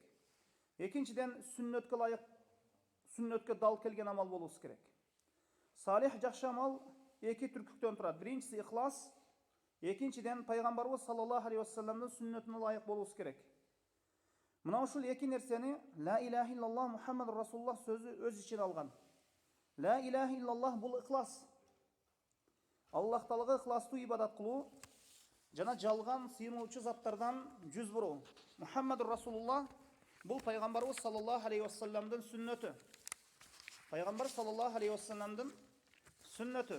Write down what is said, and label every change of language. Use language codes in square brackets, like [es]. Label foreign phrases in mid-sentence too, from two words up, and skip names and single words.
[ky] Экинчиден сүннөткө ылайык, сүннөткө дал келген амал болуусу керек. Салих жакшы амал эки түркүктөн турат. Биринчиси ихлас, экинчиден пайгамбарыбыз [ar] صلى الله عليه وسلم [ky] сүннөтүнө ылайык болуусу керек. Мына ушул эки нерсени [ar] لا إله إلا الله محمد رسول الله [ky] сөзү өз ичине алган. [ar] لا إله إلا الله [ky] бул ихлас. Аллах Таалага ихластуу ибадат кылуу жана жалган сыйынуучу заттардан жүз буруу. [ar] محمد رسول الله [ky] бул пайгамбарыбыз [ar] صلى الله عليه وسلم [ky] сүннөтү. Пайгамбар [ar] صلى الله عليه وسلم [ky] сүннөтү.